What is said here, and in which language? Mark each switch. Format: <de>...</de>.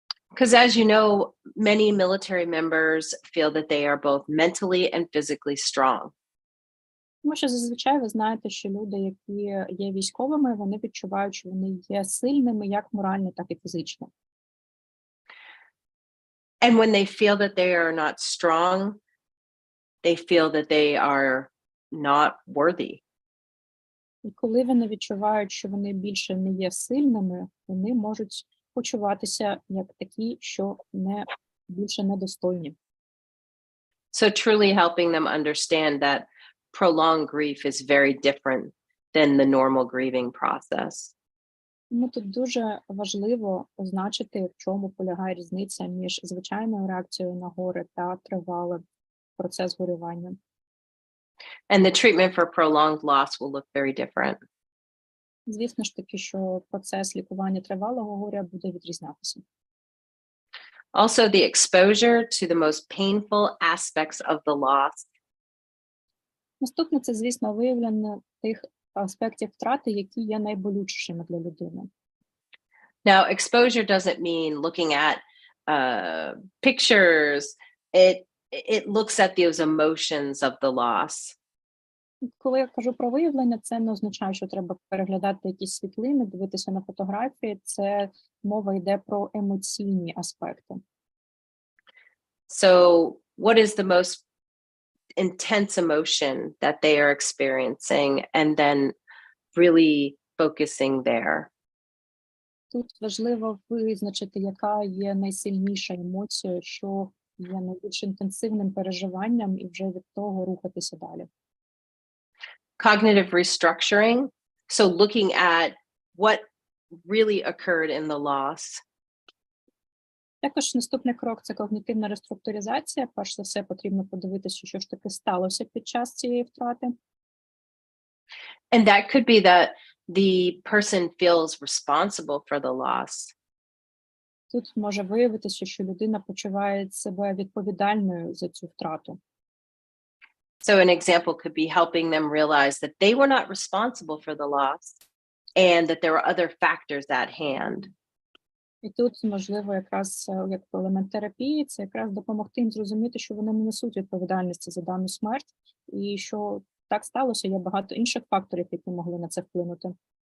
<en>Because as you know, many military members feel that they are both mentally and physically strong.</en> <uk>Тому що зазвичай ви знаєте, що люди, які є військовими, вони відчувають, що вони є сильними як морально, так і фізично.</uk> <en>And when they feel that they are not strong, they feel that they are not worthy.</en> <uk>І коли вони відчувають, що вони більше не є сильними, вони можуть почуватися як такі, що більше недостойні.</uk> <en>So truly helping them understand that prolonged grief is very different than the normal grieving process.</en> <uk>Тому тут дуже важливо означити, в чому полягає різниця між звичайною реакцією на горе та тривалим процес горювання.</uk> <en>And the treatment for prolonged loss will look very different.</en> <uk>Звісно ж таки, що процес лікування тривалого горя буде відрізнятися.</uk> <en>Also, the exposure to the most painful aspects of the loss</en> <uk>Наступне – це, звісно, виявлення тих аспектів втрати, які є найболючішими для людини.</uk> <en>Now, exposure doesn't mean looking at pictures. It looks at those emotions of the loss.</en> <uk>Коли я кажу про виявлення, це не означає, що треба переглядати якісь світлини, дивитися на фотографії. Це мова йде про емоційні аспекти.</uk> <en>So, what is the most intense emotion that they are experiencing, and then really focusing there?</en> <uk>Тут важливо визначити, яка є найсильніша емоція, що є найбільш інтенсивним переживанням, і вже від того рухатися далі.</uk> <en>Cognitive restructuring. So, looking at what really occurred in the loss.</en> <uk>Також наступний крок – це когнітивна реструктуризація. Перш за все, потрібно подивитися, що ж таки сталося під час цієї втрати.</uk> <en>And that could be that the person feels responsible for the loss.</en> <uk>Тут може виявитися, що людина почуває себе відповідальною за цю втрату.</uk> <en>So an example could be helping them realize that they were not responsible for the loss and that there were other factors at hand.</en> <uk>І тут, можливо, якраз як елемент терапії, це якраз допомогти їм зрозуміти, що вони не несуть відповідальності за дану смерть, і що так сталося, є багато інших факторів, які могли на це вплинути.</uk>